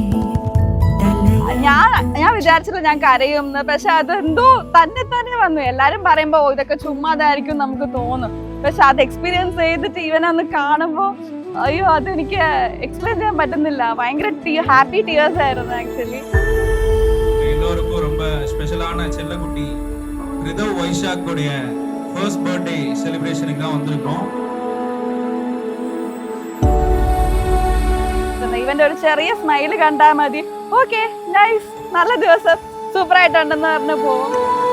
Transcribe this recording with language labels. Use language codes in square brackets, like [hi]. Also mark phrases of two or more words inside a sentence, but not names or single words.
[ml] ഞാൻ വിചാരിച്ചില്ല ഞാൻ കരയുമെന്ന്. പക്ഷെ അതെന്തോ തന്നെ വന്നു. എല്ലാരും പറയുമ്പോ ഇതൊക്കെ ചുമ്മാതായിരിക്കും നമുക്ക് തോന്നും. പക്ഷെ അത് എക്സ്പീരിയൻസ് ചെയ്തിട്ട് ഇവനൊന്ന് കാണുമ്പോ അയ്യോ അതെനിക്ക് എക്സ്പ്ലെയിൻ ചെയ്യാൻ പറ്റുന്നില്ല. ഭയങ്കര [en] happy tears [ml] ആയിരുന്നു ആക്ച്വലി. [ta] எல்லோருக்கும் ரொம்ப ஸ்பெஷலான செல்லக்குட்டி ரிதவ் வைஷாக்குடைய [en] first birthday celebration [ta] தான் வந்திருக்கோம். [ml] ഇവന്റെ ഒരു ചെറിയ സ്മൈല് കണ്ടാൽ മതി. [en] okay nice, [ml] നല്ല ദിവസം, സൂപ്പർ ആയിട്ടുണ്ടെന്ന് പറഞ്ഞു പോകും.